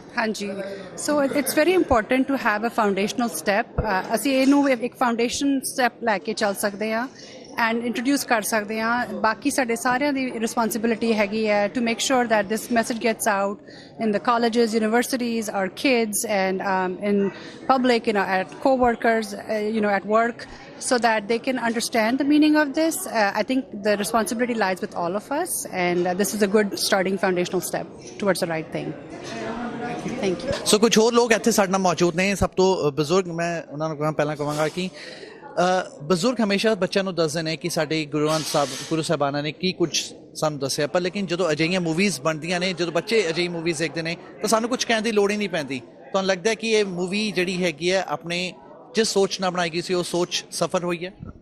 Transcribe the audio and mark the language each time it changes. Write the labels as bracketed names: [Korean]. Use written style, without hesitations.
[English] ਹਾਂਜੀ so it's very important to have a foundational step [Punjabi] ਅਸੀਂ ਇਹਨੂੰ ਇੱਕ ਫਾਊਂਡੇਸ਼ਨ ਸਟੈਪ ਲੈ ਕੇ ਚੱਲ ਸਕਦੇ ਹਾਂ [English] and [Punjabi] ਇੰਟਰੋਡਿਊਸ ਕਰ ਸਕਦੇ ਹਾਂ ਬਾਕੀ ਸਾਡੇ ਸਾਰਿਆਂ ਦੀ ਰਿਸਪੌਂਸਿਬਿਲਿਟੀ ਹੈਗੀ ਹੈ [English] To make sure that this message gets out in the colleges, universities, our kids, and in public, at co-workers, at work, so that they can understand the meaning of this. I think the responsibility lies with all of us, and this is a good starting foundational step towards the right thing. Thank you. [Punjabi] So ਕੁਝ ਹੋਰ ਲੋਕ ਇੱਥੇ ਸਾਡੇ ਨਾਲ ਮੌਜੂਦ ਨੇ ਸਭ ਤੋਂ ਬਜ਼ੁਰਗ ਮੈਂ ਉਹਨਾਂ ਨੂੰ ਪਹਿਲਾਂ ਕਹਾਂਗਾ ਕਿ ਬਜ਼ੁਰਗ ਹਮੇਸ਼ਾ ਬੱਚਿਆਂ ਨੂੰ ਦੱਸਦੇ ਨੇ ਕਿ ਸਾਡੇ ਗੁਰੂ ਸਾਹਿਬਾਨਾਂ ਨੇ ਕੀ ਕੁਝ ਸਾਨੂੰ ਦੱਸਿਆ ਪਰ ਲੇਕਿਨ ਜਦੋਂ ਅਜਿਹੀਆਂ ਮੂਵੀਜ਼ ਬਣਦੀਆਂ ਨੇ ਜਦੋਂ ਬੱਚੇ ਅਜਿਹੀ ਮੂਵੀਜ਼ ਦੇਖਦੇ ਨੇ ਤਾਂ ਸਾਨੂੰ ਕੁਝ ਕਹਿਣ ਦੀ ਲੋੜ ਹੀ ਨਹੀਂ ਪੈਂਦੀ ਤੁਹਾਨੂੰ ਲੱਗਦਾ ਕਿ ਇਹ ਮੂਵੀ ਜਿਹੜੀ ਹੈਗੀ ਹੈ ਆਪਣੇ ਜਿਸ ਸੋਚ ਨਾਲ ਬਣਾਈ ਗਈ ਸੀ ਉਹ ਸੋਚ ਸਫਲ ਹੋਈ ਹੈ